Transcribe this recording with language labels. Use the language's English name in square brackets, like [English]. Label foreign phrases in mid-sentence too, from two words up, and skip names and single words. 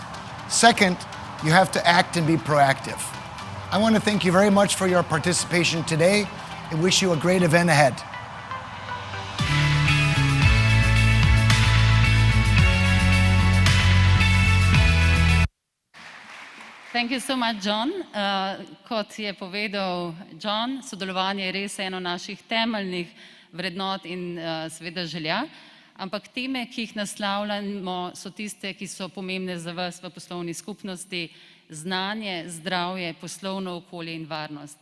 [English] Second, you have to act and be proactive. I want to thank you very much for your participation today and wish you a great event ahead. Thank you so much, John. [Slovenian] Kot je povedal John, sodelovanje je res eno naših temeljnih vrednot in seveda želja. Ampak teme, ki jih naslavljamo, so tiste, ki so pomembne za vas v poslovni skupnosti: znanje, zdravje, poslovno okolje in varnost.